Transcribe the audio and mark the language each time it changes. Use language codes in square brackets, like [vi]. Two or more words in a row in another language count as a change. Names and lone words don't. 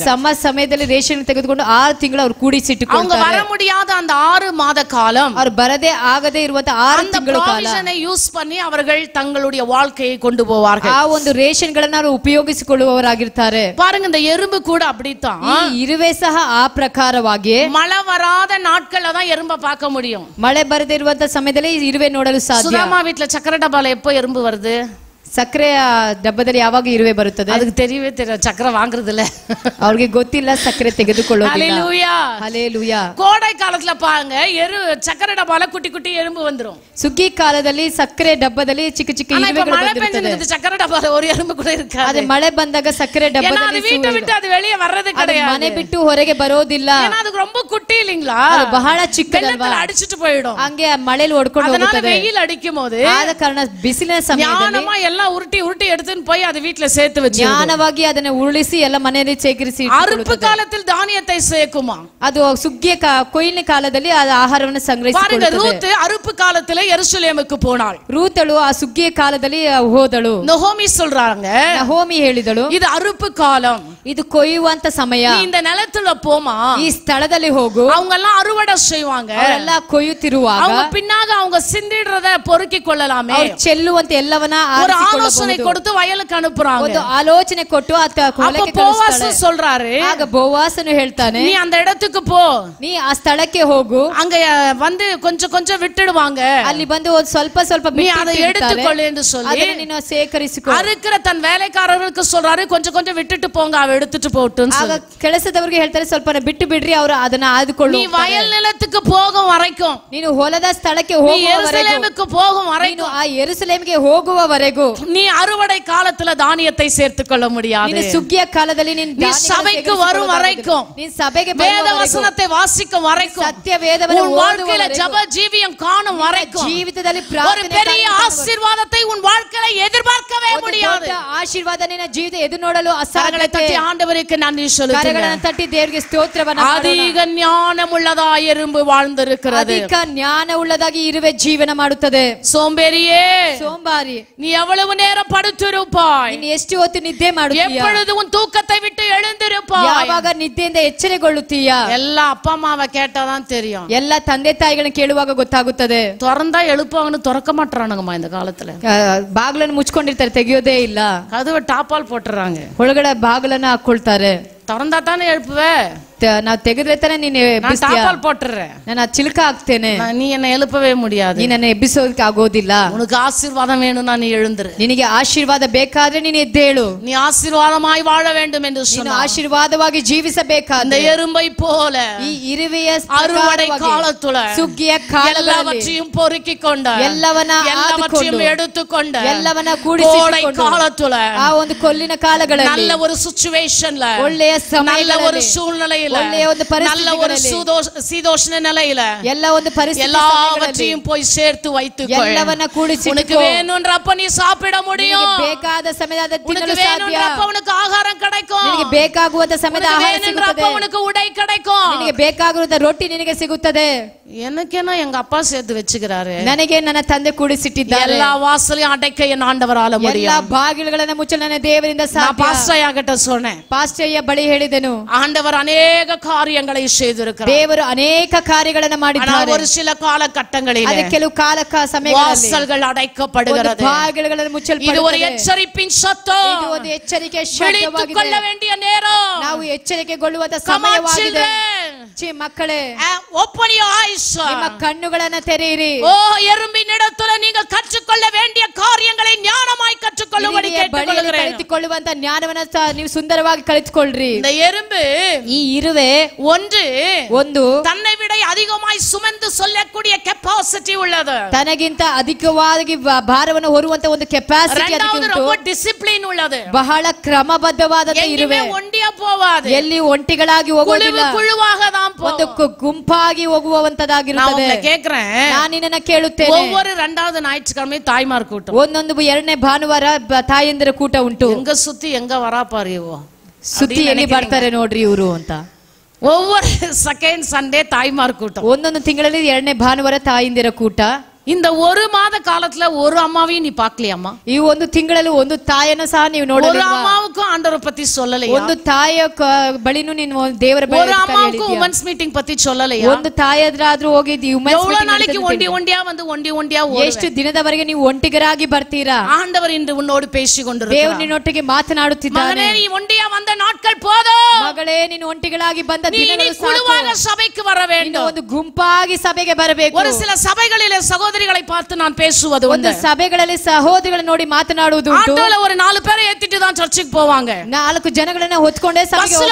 [kn] ಸಮ್ಮರ್ ಸಮಯದಲ್ಲಿ ರೇಷನ್ ತೆಗೆದುಕೊಂಡು 6 ತಿಂಗಳು ಅವರು ಕೂಡಿಸಿಟ್ಟುಕೊಳ್ಳುತ್ತಾರೆ. [ta] அவங்க வர முடியாத அந்த 6 மாத காலம், [kn] ಅವರು ಬರದೇ ಆಗದೇ ಇರುವಂತ 6 ತಿಂಗಳು ಕಾಲ [ta] யூஸ் பண்ணி அவர்கள் தங்களுடைய வாழ்க்கையை கொண்டு போவார்கள். [kn] ಆ ಒಂದು ರೇಷನ್ ಗಳನ್ನ ಅವರು ಉಪಯೋಗಿಸಿಕೊಳ್ಳುವವರಾಗಿರ್ತಾರೆ. [ta] பாருங்க, இந்த எறும்பு கூட அப்படித்தான். [kn] ಈ ಇರುವೆ ಸಹ ಆ ಪ್ರಕಾರವಾಗಿ [ta] மழை வராத நாட்கள்ல தான் எறும்ப பார்க்க முடியும். [kn] ಮಳೆ ಬರದೇ ಇರುವಂತ ಸಮಯದಲ್ಲಿ ಈ ಇರುವೆ ನೋಡಲು ಸಾಧ್ಯ. [ta] சுதாமா வீட்ல சக்கரை டப்பால எப்போ எறும்பு வருது? [kn] ಸಕ್ಕರೆಯ ಡಬ್ಬದಲ್ಲಿ ಯಾವಾಗ ಇರುವೆ ಬರುತ್ತದೆ? [ta] ಅದಕ್ಕೆ தெரியவே தெரியாது, சக்கரை வாங்குறது இல்ல, [kn] ಅವರಿಗೆ ಗೊತ್ತಿಲ್ಲ ಸಕ್ಕರೆ ತೆಗೆದುಕೊಳ್ಳೋದಿಲ್ಲ. [ta] ஹalleluya ஹalleluya. கோடை காலத்துல பாருங்க, சக்கரை டப்பால குட்டி குட்டி எறும்பு வந்துரும். [kn] ಸುಗ್ಗಿ ಕಾಲದಲ್ಲಿ ಸಕ್ಕರೆ ಡಬ್ಬದಲ್ಲಿ ಚಿಕ್ಕ ಚಿಕ್ಕ ಇರುವೆಗಳು ಬಂದಿರುತ್ತದೆ. [ta] சக்கரை டப்பால ஒரு எறும்பு கூட இருக்காது. [kn] ಅದೇ ಮಳೆ ಬಂದಾಗ ಸಕ್ಕರೆ ಡಬ್ಬದಲ್ಲಿ [ta] வீட்டை விட்டு அது வெளியே வர்றது கிடையாது, [kn] ಮನೆ ಬಿಟ್ಟು ಹೊರಗೆ ಬರೋದಿಲ್ಲ. [ta] ஏன்னா அது ரொம்ப குட்டி இல்லீங்களா, [kn] ಬಹಳ ಚಿಕ್ಕದಲ್ವಾ, [ta] அடிச்சிட்டு போயிடும், [kn] ಹಂಗೆ ಮಳೆಯಲ್ಲಿ ಓಡ್ಕೊಂಡು ಹೋಗುತ್ತದೆ. [ta] வெயில் ಅಡಿக்கும் போது [kn] ಆದ ಕಾರಣ ಬಿಸಿಲಿನ ಸಮಯದಲ್ಲಿ [ta] எல்லாம் உருட்டி உருட்டி எடுத்துன்னு போய் அது வீட்ல சேர்த்து வச்சு [kn] ஞானವಾಗಿ ಅದನ್ನ ಉರುಳಿಸಿ ಎಲ್ಲ ಮನೆಯಲ್ಲಿ ಶೇಖರಿಸಿ [ta] அறுப்பு காலத்தில் தானியத்தை சேர்க்குமா, [kn] ಅದು ಸುಗ್ಗಿಯ ಕೊಯ್ಲಿನ ಕಾಲದಲ್ಲಿ ಆ ಆಹಾರವನ್ನು ಸಂಗ್ರಹಿಸಿಕೊಳ್ಳುತ್ತದೆ. [ta] ரூத் அறுப்பு காலத்திலே எருசலேமுக்கு போனாள். [kn] ರೂತಳು ಆ ಸುಗ್ಗಿಯ ಕಾಲದಲ್ಲಿ ಹೋದಳು. [ta] நகோமி சொல்றாங்க, [kn] ನಹೋಮಿ ಹೇಳಿದಳು, [ta] இது அறுப்பு காலம், [kn] ಇದು ಕೊಯ್ಯುವಂತ ಸಮಯ, [ta] நீ இந்த நிலத்துல போமா, [kn] ಈ ಸ್ಥಳದಲ್ಲಿ ಹೋಗು. [ta] அவங்க எல்லாம் அறுவடை செய்வாங்க, [kn] ಅವರೆಲ್ಲ ಕೊಯ್ಯುತ್ತಿರುವಾಗ [ta] அவங்க பின்னாக அவங்க சிந்திடுறத பொறுக்கி கொள்ளலாமே, [kn] ಚೆಲ್ಲುವಂತ ಎಲ್ಲವನ್ನ [ta] ஒரு ஆலோசனை கொடுத்து வயலுக்கு அனுப்புறாங்க. [kn] ಒಂದು ಆಲೋಚನೆ ಕೊಟ್ಟು ಹೊಲಕ್ಕೆ ಕಳಿಸ್ತಾಳೆ. [ta] சொல்றாரு, [kn] ಆಗ ಬೋವಾಸನು ಹೇಳ್ತಾನೆ, [ta] நீ அந்த இடத்துக்கு போ, [kn] ನೀ ಆ ಸ್ಥಳಕ್ಕೆ ಹೋಗು, [ta] அங்க வந்து கொஞ்சம் கொஞ்சம் விட்டுடுவாங்க, [kn] ಅಲ್ಲಿ ಬಂದು ಒಂದು ಸ್ವಲ್ಪ ಸ್ವಲ್ಪ [ta] நீ அதை எடுத்துக்கொள்ளு என்று சொல்லி [kn] ಅದನ್ನ ನೀನು ಸೇಕರಿಸಿಕೊ. [ta] இருக்கிற தன் வேலைக்காரர்களுக்கு சொல்றாரு, கொஞ்சம் கொஞ்சம் விட்டுட்டு போங்க, அவ எடுத்துட்டு போட்டுன்னு [kn] ಆಗ ಕೆಲಸದವರಿಗೆ ಹೇಳ್ತಾರೆ, ಸ್ವಲ್ಪ ಬಿಟ್ಟು ಬಿಡ್ರಿ, ಅವರು ಅದನ್ನ ಆದುಕೊಳ್ಳು. [ta] நீ வயல் நிலத்துக்கு போகும் வரைக்கும், [kn] ನೀನು ಹೊಲದ ಸ್ಥಳಕ್ಕೆ ಹೋಗುವವರೆಗೂ, [ta] போகும் வரைக்கும், [kn] ಆ ಯೆರೂಸಲೇಮಿಗೆ ಹೋಗುವವರೆಗೂ [ta] நீ ಅರುವடை காலத்துல தானியத்தை சேர்த்துக் கொள்ள முடியாது. [kn] ನೀನು ಸುಗ್ಗಿಯ ಕಾಲದಲ್ಲಿ ನೀನು [ta] சபைக்கு வரும் வரைக்கும், [kn] ನೀನು ಸಭೆಗೆ [ta] வேத வசனத்தை வாசிக்கும் வரைக்கும், [kn] ಸತ್ಯ ವೇದವನ್ನು [ta] உன் வாழ்க்கையில ஜெப ஜீவியம் காணும் வரைக்கும், [kn] ಜೀವಿತದಲ್ಲಿ [ta] ஒரு பெரிய ஆசீர்வாதத்தை உன் வாழ்க்கையில எதிர்பார்க்கவே முடியாது. [kn] ಆಶೀರ್ವಾದ ನಿನ್ನ ಜೀವಿತ ಎದುರು ನೋಡಲು [ta] கரங்களை தட்டி ஆண்டவருக்கு நன்றி சொல்லுங்க. [kn] ಕರಗಳನ್ನು ತಟ್ಟಿ ದೇವರಿಗೆ ಸ್ತೋತ್ರವನ್ನು ಮಾಡೋಣ. [ta] அதிக ஞானம் உள்ளதாய் எறும்பு வாழ்ந்திருக்கிறது. [kn] ಅಧಿಕ ಜ್ಞಾನ ಉಳ್ಳದಾಗಿ ಇರುವೆ ಜೀವನ ಮಾಡುತ್ತದೆ. [ta] சோம்பேறியே, [kn] ಸೋಂಬಾರಿ, [ta] நீ எவ்வளவு நேரம் படுத்திருப்பாய்? [kn] ನೀನು ಎಷ್ಟು ಹೊತ್ತು ನಿದ್ದೆ ಮಾಡುತ್ತೀಯ? [ta] எப்பொழுது உன் தூக்கத்தை விட்டு எழுந்திருப்பாய்? [kn] ಯಾವಾಗ ನಿದ್ದೆಯಿಂದ ಎಚ್ಚರಗೊಳ್ಳುತ್ತೀಯ? [ta] எல்லா அப்பா அம்மாவை கேட்டாதான் தெரியும். [kn] ಎಲ್ಲ ತಂದೆ ತಾಯಿಗಳನ್ನ ಕೇಳುವಾಗ ಗೊತ್ತಾಗುತ್ತದೆ. [ta] திறந்தா எழுப்பாங்கன்னு திறக்க மாட்டானுங்கம்மா இந்த காலத்துல. [kn] ಬಾಗಿಲನ್ನು ಮುಚ್ಕೊಂಡಿರ್ತಾರೆ, ತೆಗೆಯೋದೇ ಇಲ್ಲ. [ta] கதவை டாப்பால் போட்டுறாங்க, [kn] ಒಳಗಡೆ ಬಾಗಿಲನ್ನ ಹಾಕೊಳ್ತಾರೆ. [ta] திறந்தா தானே எழுப்புவே, [kn] ನಾವು ತೆಗೆದ್ರೆ ತಾನೆ ನೀನು [ta] ಟಾಪಾಲ್ போட்டுறேன், [kn] ನಾನು ಚಿಲಕ ಹಾಕ್ತೇನೆ, [ta] நீ என்ன எழுப்பவே முடியாது, [kn] ನೀ ನನ್ನ ಎಬ್ಬಿಸೋದಕ್ಕೆ ಆಗೋದಿಲ್ಲ. [ta] உனக்கு ஆசீர்வாதம் வேணும்னா நீ எழுந்துரு, [kn] ನಿನಗೆ ಆಶೀರ್ವಾದ ಬೇಕಾದ್ರೆ ನೀನು ಎದ್ದೇಳು, [ta] நீ ஆசீர்வாதமாய் வாழ வேண்டும் என்று [kn] ನೀನು ಆಶೀರ್ವಾದವಾಗಿ ಜೀವಿಸಬೇಕಾದ [ta] அந்த எறும்பை போல [kn] ಈ ಇರುವೆಯ [ta] அறுவடை காலத்துல [kn] ಸುಗ್ಗಿಯ ಕಾಲದಲ್ಲಿ [ta] எல்லாவற்றையும் பொறுக்கிக் கொண்ட, [kn] ಎಲ್ಲವನ್ನ [ta] எடுத்துக்கொண்ட, [kn] ಎಲ್ಲವನ್ನ ಕೂಡಿಸಿಕೊಂಡು [ta] காலத்துல [kn] ಆ ಒಂದು ಕೊಲ್ಲಿನ ಕಾಲಗಳಲ್ಲಿ [ta] நல்ல ஒரு சிச்சுவேஷன்ல, [kn] ಒಳ್ಳೆಯ ಸಮಯದಲ್ಲಿ, [ta] ஒரு சூழ்நிலையில, [kn] ಒಳ್ಳೆಯ ಒಂದು [ta] நல்ல ஒரு சீதோஷ்ண நிலையில, [kn] ಎಲ್ಲ ಒಂದು ಪರಿಸ್ಥಿತಿ [ta] எல்லாவற்றையும் போய் சேர்த்து வைத்துக்கொள். [kn] ಎಲ್ಲವನ್ನ ಕೂಡಿಸಿ, [ta] உனக்கு வேணும்ன்றப்ப நீ சாப்பிட முடியும், [kn] ಬೇಕಾದ ಸಮಯದಲ್ಲಿ ತಿನ್ನಲು [ta] உனக்கு [kn] ಸಾಧ್ಯ, [ta] வேணும்ன்றப்ப உனக்கு ஆகாரம் கிடைக்கும், [kn] ನಿನಗೆ ಬೇಕಾಗುವಂತ ಸಮಯದ ಆಹಾರ ಸಿಗುತ್ತದೆ, [ta] உனக்கு உடை கிடைக்கும், [kn] ನಿನಗೆ ಬೇಕಾಗಿರುವ ರೊಟ್ಟಿ ನಿನಗೆ ಸಿಗುತ್ತದೆ. [ta] எனக்கேனா எங்க அப்பா சேர்த்து வச்சுக்கிறாரு, [kn] ನನಗೆ ನನ್ನ ತಂದೆ ಕೂಡಿಸಿಟ್ಟಿದ್ದಾರೆ. [ta] எல்லா வாசலையும் அடைக்க என் ஆண்டவரால முடியும். [kn] ಎಲ್ಲ ಬಾಗಿಲುಗಳನ್ನು ಮುಚ್ಚಲು ನನ್ನ ದೇವರಿಂದ ಸಾಧ್ಯ. [ta] பாஸ்டர் கிட்ட சொன்னேன், [kn] ಪಾಸ್ಟರ್ಯ ಬಳಿ ಹೇಳಿದೆನು, [ta] ஆண்டவர் அநேக காரியங்களை செய்திருக்கிறார், [kn] ದೇವರು ಅನೇಕ ಕಾರ್ಯಗಳನ್ನು ಮಾಡಿದ್ದಾರೆ. [ta] ஒரு சில காலகட்டங்களில் [kn] அது ಕೆಲವು ಕಾಲ ಸಮಯಗಳಲ್ಲಿ [ta] வாசல்கள் அடைக்கப்படுகிறது, [kn] ಬಾಗಿಲುಗಳನ್ನು ಮುಚ್ಚಲ್ಪಡುತ್ತದೆ. [ta] இது ஒரு எச்சரிப்பின் சத்தம், [kn] ಇದು ಒಂದು ಎಚ್ಚರಿಕೆ [ta] விழித்துக் கொள்ள வேண்டிய நேரம், [kn] ನಾವು ಎಚ್ಚರಿಕೆಗೊಳ್ಳುವಂತ ಸಮಯವಾಗಿದೆ. ಮಕ್ಕಳೇ, [en] open your eyes, [kn] ನಿಮ್ಮ ಕಣ್ಣುಗಳನ್ನು ತೆರೆಯಿರಿ. [ta] ஓ எறும்பினிடத்துல நீங்கள் கற்றுக்கொள்ள வேண்டிய காரியங்களை ஞானமாய் கற்றுக்கொள்ளும்படி கேட்டுக்கொள்கிறேன். [kn] ಕಲಿತುಕೊಳ್ಳುವಂತ ಜ್ಞಾನವನ್ನು ನೀವು ಸುಂದರವಾಗಿ ಕಲಿತುಕೊಳ್ಳ್ರಿ. [ta] இந்த எறும்பு, [kn] ಈ ಇರುವೆ ಒಂದು [ta] தன்னை விட அதிகமாய் சுமந்து சொல்லக்கூடிய கெபாசிட்டி உள்ளது, [kn] ತನಗಿಂತ ಅಧಿಕವಾಗಿ ಭಾರವನ್ನು ಹೊರುವಂತ ಒಂದು ಕೆಪಾಸಿಟಿ ಅದಕ್ಕೆ ಉಂಟು. [ta] ரொம்ப ಡಿಸಿಪ್ಲಿನ್ உள்ளது, [kn] ಬಹಳ ಕ್ರಮಬದ್ಧವಾದ ಇರುವೆ, [ta] ஒண்டியா போவாது, [kn] ಎಲ್ಲಿ ಒಂಟಿಗಳಾಗಿ ಹೋಗೋದಿಲ್ಲ, [ta] குழுவாக தான் போகும், [kn] ಒಂದು ಗುಂಪಾಗಿ ಹೋಗುವಂತದಾಗಿರುತ್ತದೆ. ನಾನು ನಿನ್ನನ್ನು ಕೇಳುತ್ತೇನೆ, [ta] ஒவ்வொரு இரண்டாவது ஞாயிற்றுக்கிழமை தாய்மார் கூட்டம், [kn] ಒಂದೊಂದು ಎರಡನೇ ಭಾನುವಾರ ತಾಯಂದಿರ ಕೂಟ ಉಂಟು. [ta] எங்க சுத்தி எங்க வரா பாரியோ, [kn] ಸುತ್ತಿ ಎಲ್ಲಿ ಬರ್ತಾರೆ ನೋಡ್ರಿ ಇವರು ಅಂತ. [ta] ஒவ்வொரு [en] second Sunday [ta] தாய்மார் கூட்டம், [kn] ಒಂದೊಂದು ತಿಂಗಳಲ್ಲಿ ಎರಡನೇ ಭಾನುವಾರ ತಾಯಂದಿರ ಕೂಟ. [ta] இந்த ஒரு மாத காலத்துல ஒரு அம்மாவையும் நீ பார்க்கலையாமா? [kn] ಈ ಒಂದು ತಿಂಗಳಲ್ಲಿ ಒಂದು ತಾಯಿಯನ್ನು ಸಹ ನೀವು ನೋಡಲಿಲ್ಲ. [ta] ஒரு அம்மாவுக்கும் ஆண்டவரை பத்தி சொல்லலையா? [kn] ಒಂದು ತಾಯಿಯ ಬಳಿನೂ ನೀನು ದೇವರ ಬಳಿ [ta] ஒரு அம்மாவுக்கும் [en] women's meeting [ta] பத்தி சொல்லலையா? [kn] ಒಂದು ತಾಯಿಯಾದ್ರೂ ಹೋಗಿ ವುಮೆನ್ಸ್ [ta] எவ்வளவு நாளைக்கு ஒண்டியா வந்து ஒண்டியா [kn] ಎಷ್ಟು ದಿನದವರೆಗೆ ನೀವು ಒಂಟಿಗರಾಗಿ ಬರ್ತೀರಾ? [ta] ஆண்டவர் இன்று உன்னோடு பேசி கொண்டிருக்கிறார். [kn] ದೇವರು ನಿನ್ನೊಟ್ಟಿಗೆ ಮಾತನಾಡುತ್ತಿದ್ದಾನೆ. [ta] மகனே, நீ ஒண்டியா வந்த நாட்கள் போதும். [kn] ಮಗಳೇ, ನೀನು ಒಂಟಿಗಳಾಗಿ ಬಂದ ದಿನಗಳು ಸಾಕು. [ta] குழுவாக சபைக்கு வர வேண்டும். [kn] ಒಂದು ಗುಂಪಾಗಿ ಸಭೆಗೆ ಬರಬೇಕು. [ta] ஒரு சில சபைகளிலே சகோதரிகளை பார்த்து நான் பேசுவது [kn] ಒಂದು ಸಭೆಗಳಲ್ಲಿ ಸಹೋದರಿಗಳನ್ನು ನೋಡಿ ಮಾತನಾಡುವುದು ಉಂಟು. [ta] ஆட்டோல ஒரு 4 பேரை ஏத்திட்டு தான் சர்ச்சுக்கு போவாங்க. [kn] 4 ಜನಗಳನ್ನ ಹೊತ್ತುಕೊಂಡೇ ಸಭೆಗೆ ಹೋಗ್ತಾರೆ.